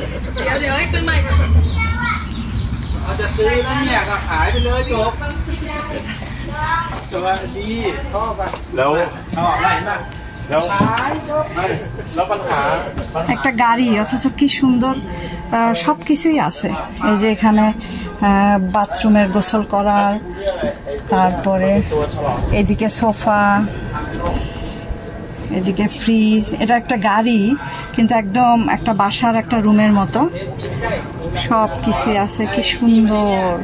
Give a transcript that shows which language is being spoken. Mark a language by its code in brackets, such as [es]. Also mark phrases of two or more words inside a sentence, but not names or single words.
[th] เดี๋ยวให้ซื้อใหม่เอาจะซื้อแล้วเนี่ยก็ขายไปเลยจบตัวดีชอบอ่ะแล้วชอบอะไรบ้างแล้วปัญหา [bn] একটা গাড়ি অথচ কি সুন্দর সব কিছুই আছে এই যে এখানে বাথরুমের গোসল করার তারপরে এদিকে সোফা এদিকে ফ্রিজ এটা একটা গাড়ি কিন্তু একদম একটা বাসার একটা রুমের মতো সব কিছুই আছে কি সুন্দর